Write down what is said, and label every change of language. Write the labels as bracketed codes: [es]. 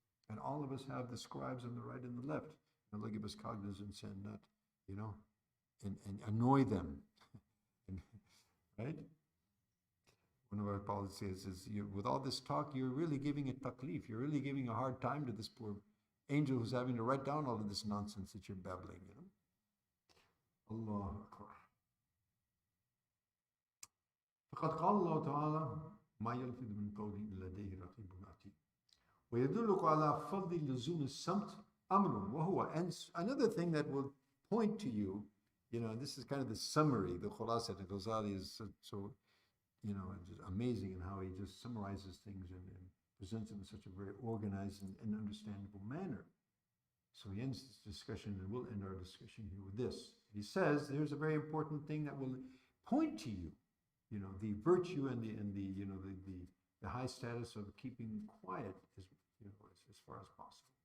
[en] And all of us have the scribes on the right and the left. And Allah give us cognizance and not, you know, and annoy them. Right? One of our policies is, with all this talk, you're really giving it taklif. You're really giving a hard time to this poor angel who's having to write down all of this nonsense that you're babbling, you know. Allah Akbar. [ar] فقد قال الله تعالى ما يلفظ من قول إلا لديه رقيب عتيد ويدلك على فضل لزوم الصمت أمر وهو. [en] And another thing that will point to you, you know, this is kind of the summary. The Khulasa al-Ghazali is so, you know, just amazing in how he just summarizes things and presents them in such a very organized and understandable manner. So he ends this discussion, and we'll end our discussion here with this. He says there's a very important thing that will point to you, you know, the virtue and the you know, the high status of keeping quiet as, you know, as far as possible.